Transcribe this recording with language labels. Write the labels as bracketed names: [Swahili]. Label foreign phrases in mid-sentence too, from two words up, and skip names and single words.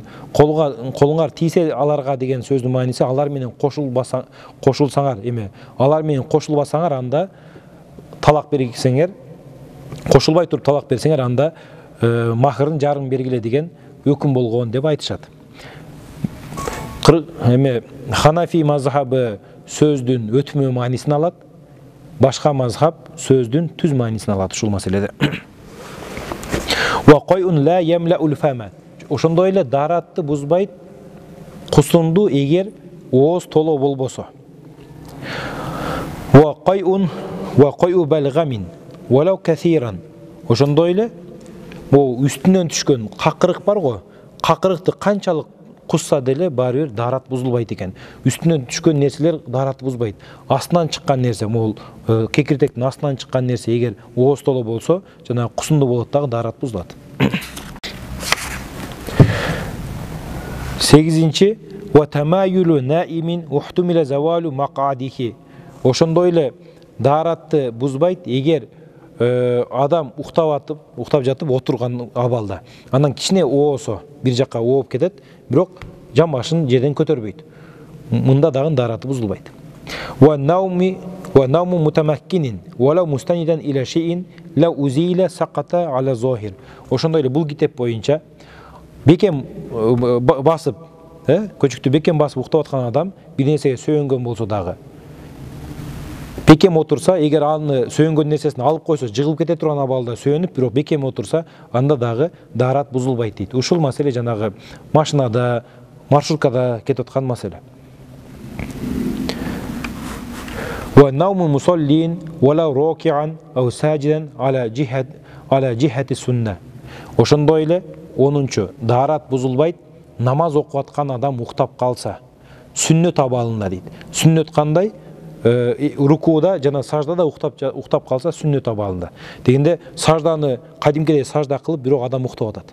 [Kyrgyz] Колуңар тийсе аларга деген сөздүн мааниси алар менен кошулсаңар, алар менен кошулбасаңар, анда талак берсеңер, кошулбай туруп талак берсеңер, анда махрын жарым бергиле деген өкүм болгон деп айтышат. Ханафи мазхабы сөздүн өтмө маанисин алат. Башка мазхаб сөздүн түз маанисин алат ушул маселеде. [Arabic] وقيء لا يملأ الفم. [Kyrgyz] ошондой эле даратты бузбайт кусунду эгер ооз толо болбосо. [Arabic] وقيء بلغم ولو كثيرا. [Kyrgyz] Ошондой эле бул үстүнөн түшкөн какырык бар го. Какырыкты канчалык кусса деле баары бир дарат бузулбайт экен. Үстүнөн түшкөн нерселер дарат бузбайт. Астынан чыккан нерсе, могул кекиртектин астынан чыккан нерсе эгер ооз толо болсо, жана кусунду болот дагы дарат бузулат. [Arabic] 8-нчи وتمايل نائم احتمل زوال مقعدته. [Kyrgyz] Ошондой эле даратты бузбайт эгер адам уктап жатып отурган абалда. Андан кичине оосо бир жакка ооп кетет, бирок жан башын жерден көтөрбөйт. Мында дагы дараты бузулбайт. [Arabic] ونوم متمكن ولو مستندا إلى شيء لو أزيل سقط على الظاهر. [Kyrgyz] Ошондой эле бул китеп боюнча бекем басып, көчүктү бекем басып уктап аткан адам бир нерсеге сүйөнгөн болсо дагы бекем отурса, эгер аны сүйөнгөн нерсесин алып койсо, жыгылып кете турган абалда сүйөнүп, бирок бекем отурса, анда дагы дарат бузулбайт дейт. Ушул маселе жанагы машинада, маршруткада кетип аткан маселе. [Arabic] ونوم مصل ولو راكعا أو ساجدا على جهة السنة. [Kyrgyz] Ошондой эле 10-нчу дарат бузулбайт, намаз окуп аткан адам уктап калса, сүннөт абалында дейт. Сүннөт кандай? Рукуда жана саждада уктап калса сүннөт абалында. Дегенде сажданы кадимкидей сажда кылып бирок адам уктап атат.